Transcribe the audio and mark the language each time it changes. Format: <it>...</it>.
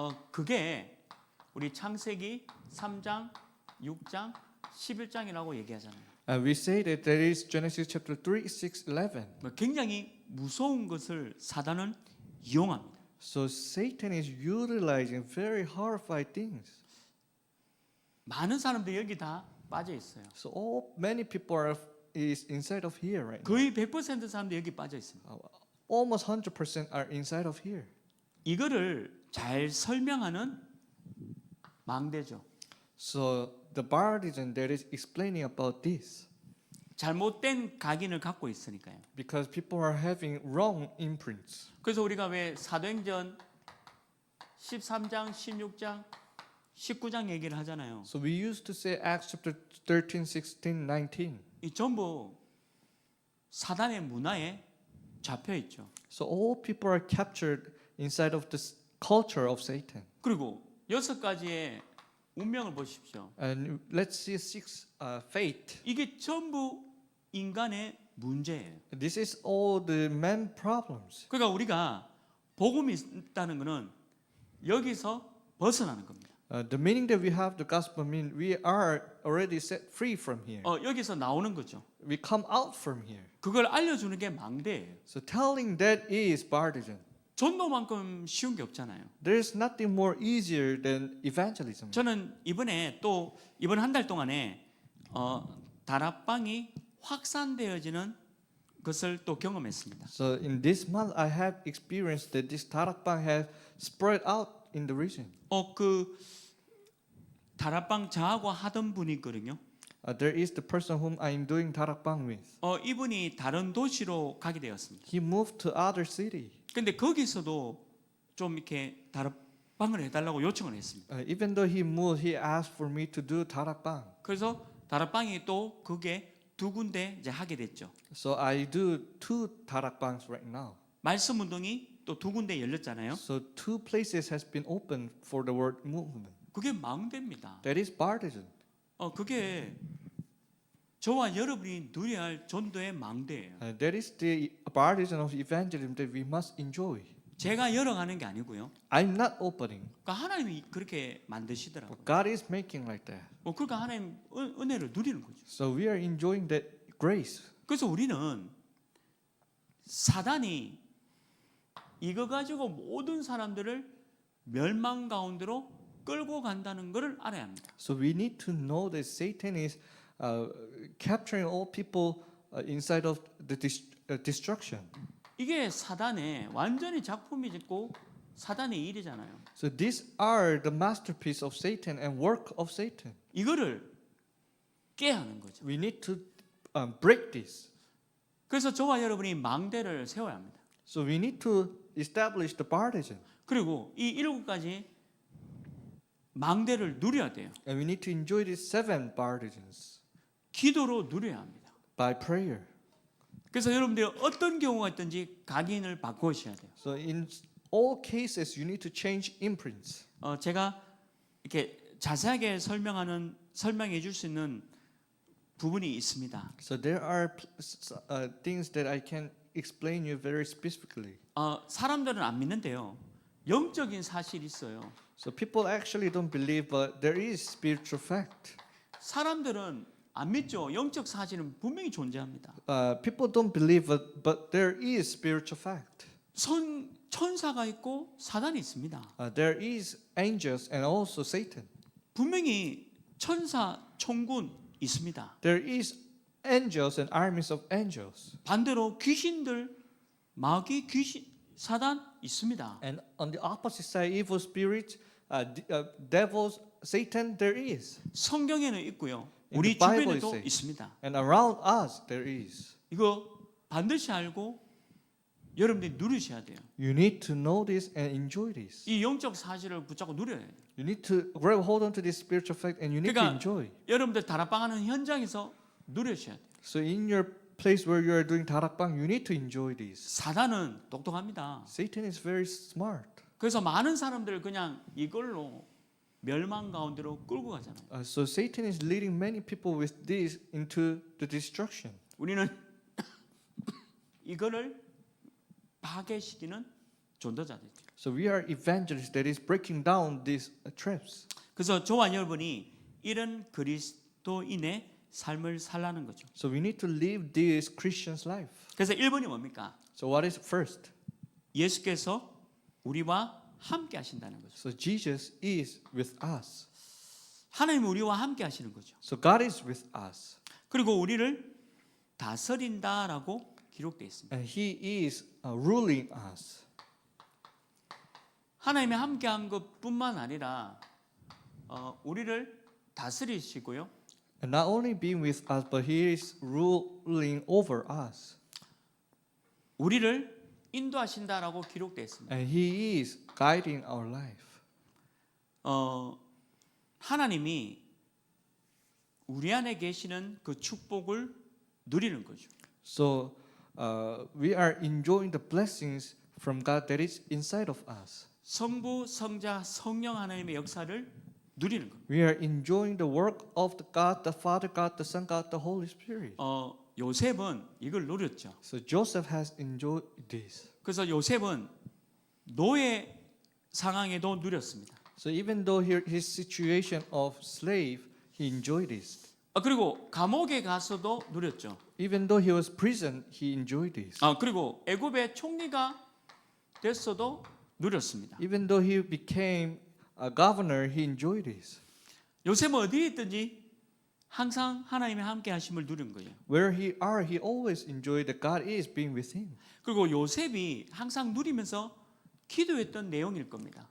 <ko>그게 우리 창세기 3장, 6장, 11장이라고 얘기하잖아요.</ko> <en>We say that there is Genesis chapter 3, 6, 11.</en> <ko>굉장히 무서운 것을 사단은 이용합니다.</ko> <en>So Satan is utilizing very horrified things.</en> <ko>많은 사람들이 여기 다 빠져 있어요.</ko> <en>So many people is inside of here right now.</en> <ko>거의 100% 사람들이 여기 빠져 있습니다.</ko> <en>Almost 100% are inside of here.</en> <ko>이거를 잘 설명하는 망대죠.</ko> <en>So the partisan that is explaining about this</en> <ko>잘못된 각인을 갖고 있으니까요.</ko> <en>because people are having wrong imprints.</en> <ko>그래서 우리가 왜 사도행전 13장, 16장, 19장 얘기를 하잖아요.</ko> <en>So we used to say Acts chapter 13, 16, 19.</en> <ko>이 전부 사단의 문화에 잡혀 있죠.</ko> <en>So all people are captured inside of this culture of Satan.</en> <ko>그리고 6가지의 운명을 보십시오.</ko> <en>And let's see 6 fate.</en> <ko>이게 전부 인간의 문제예요.</ko> <en>This is all the man problems.</en> <ko>그러니까 우리가 복음이 있다는 것은 여기서 벗어나는 겁니다.</ko> <en>The meaning that we have the gospel mean we are already set free from here.</en> <ko>여기서 나오는 거죠.</ko> <en>We come out from here.</en> <ko>그걸 알려주는 게 망대예요.</ko> <en>So telling that is partisan.</en> <ko>전도만큼 쉬운 게 없잖아요.</ko> <en>There's nothing more easier than evangelism.</en> <ko>저는 이번에 또 이번 한 달 동안에 다락방이 확산되어지는 것을 또 경험했습니다.</ko> <en>So in this month, I have experienced that this 다락방 has spread out in the region.</en> <ko>그 다락방 저하고 하던 분이 있거든요.</ko> <en>There is the person whom I am doing 다락방 with.</en> <ko>이분이 다른 도시로 가게 되었습니다.</ko> <en>He moved to other city.</en> <ko>근데 거기서도 좀 이렇게 다락방을 해달라고 요청을 했습니다.</ko> <en>Even though he moved, he asked for me to do 다락방.</en> <ko>그래서 다락방이 또 그게 2군데 이제 하게 됐죠.</ko> <en>So I do 2 다락방s right now.</en> <ko>말씀 운동이 또 2군데 열렸잖아요.</ko> <en>So 2 places has been opened for the word movement.</en> <ko>그게 망대입니다.</ko> <en>That is partisan.</en> <ko>그게 저와 여러분이 누려야 할 전도의 망대예요.</ko> <en>That is the partisan of evangelism that we must enjoy.</en> <ko>제가 열어가는 게 아니고요.</ko> <en>I'm not opening.</en> <ko>그러니까 하나님이 그렇게 만드시더라고요.</ko> <en>God is making like that.</en> <ko>그러니까 하나님 은혜를 누리는 거죠.</ko> <en>So we are enjoying that grace.</en> <ko>그래서 우리는 사단이 이거 가지고 모든 사람들을 멸망 가운데로 끌고 간다는 것을 알아야 합니다.</ko> <en>So we need to know that Satan is capturing all people inside of the destruction.</en> <ko>이게 사단의 완전히 작품이 짓고 사단의 일이잖아요.</ko> <en>So these are the masterpiece of Satan and work of Satan.</en> <ko>이거를 깨야 하는 거죠.</ko> <en>We need to break this.</en> <ko>그래서 저와 여러분이 망대를 세워야 합니다.</ko> <en>So we need to establish the partisan.</en> <ko>그리고 이 7가지 망대를 누려야 돼요.</ko> <en>And we need to enjoy these 7 partisans</en> <ko>기도로 누려야 합니다.</ko> <en>by prayer.</en> <ko>그래서 여러분들이 어떤 경우가 있든지 각인을 바꾸셔야 돼요.</ko> <en>So in all cases, you need to change imprints.</en> <ko>제가 이렇게 자세하게 설명해 줄 수 있는 부분이 있습니다.</ko> <en>So there are things that I can explain you very specifically.</en> <ko>사람들은 안 믿는데요. 영적인 사실이 있어요.</ko> <en>So people actually don't believe, but there is spiritual fact.</en> <ko>사람들은 안 믿죠. 영적 사실은 분명히 존재합니다.</ko> <en>People don't believe, but there is spiritual fact.</en> <ko>천사가 있고 사단이 있습니다.</ko> <en>There is angels and also Satan.</en> <ko>분명히 천사, 천군 있습니다.</ko> <en>There is angels and armies of angels.</en> <ko>반대로 귀신들, 마귀, 귀신, 사단 있습니다.</ko> <en>And on the opposite side, evil spirits, devils, Satan, there is.</en> <ko>성경에는 있고요.</ko> <en>In</en> <ko>우리</ko> <en>the Bible</en> <ko>주변에도</ko> <en>it says.</en> <ko>있습니다.</ko> <en>And around us, there is.</en> <ko>이거 반드시 알고 여러분들이 누리셔야 돼요.</ko> <en>You need to know this and enjoy this.</en> <ko>이 영적 사실을 붙잡고 누려야 돼요.</ko> <en>You need to grab hold on to this spiritual fact and you need to</en> <ko>그러니까</ko> <en>enjoy.</en> <ko>여러분들 다락방하는 현장에서 누려셔야 돼요.</ko> <en>So in your place where you are doing 다락방, you need to enjoy this.</en> <ko>사단은 똑똑합니다.</ko> <en>Satan is very smart.</en> <ko>그래서 많은 사람들을 그냥 이걸로 멸망 가운데로 끌고 가잖아요.</ko> <en>So Satan is leading many people with this into the destruction.</en> <ko>우리는 이거를 파괴시키는 전도자들이죠.</ko> <en>So we are evangelists that is breaking down these traps.</en> <ko>그래서 저와 여러분이 이런 그리스도인의 삶을 살라는 거죠.</ko> <en>So we need to live this Christian's life.</en> <ko>그래서 1번이 뭡니까?</ko> <en>So what is first?</en> <ko>예수께서 우리와 함께 하신다는 거죠.</ko> <en>So Jesus is with us.</en> <ko>하나님이 우리와 함께 하시는 거죠.</ko> <en>So God is with us.</en> <ko>그리고 우리를 다스린다라고 기록되어 있습니다.</ko> <en>And He is ruling us.</en> <ko>하나님이 함께한 것뿐만 아니라 우리를 다스리시고요.</ko> <en>And not only being with us, but He is ruling over us.</en> <ko>우리를 인도하신다라고 기록되어 있습니다.</ko> <en>And He is guiding our life.</en> <ko>하나님이 우리 안에 계시는 그 축복을 누리는 거죠.</ko> <en>So we are enjoying the blessings from God that is inside of us.</en> <ko>성부, 성자, 성령 하나님의 역사를 누리는 겁니다.</ko> <en>We are enjoying the work of the God, the Father, God, the Son, God, the Holy Spirit.</en> <ko>요셉은 이걸 누렸죠.</ko> <en>So Joseph has enjoyed this.</en> <ko>그래서 요셉은 노예 상황에도 누렸습니다.</ko> <en>So even though his situation of slave, he enjoyed this.</en> <ko>그리고 감옥에 가서도 누렸죠.</ko> <en>Even though he was prison, he enjoyed this.</en> <ko>그리고 애굽의 총리가 됐어도 누렸습니다.</ko> <en>Even though he became a governor, he enjoyed this.</en> <ko>요셉은 어디에 있든지 항상 하나님의 함께 하심을 누린 거예요.</ko> <en>Where he are, he always enjoyed that God is being with him.</en> <ko>그리고 요셉이 항상 누리면서 기도했던 내용일 겁니다.</ko>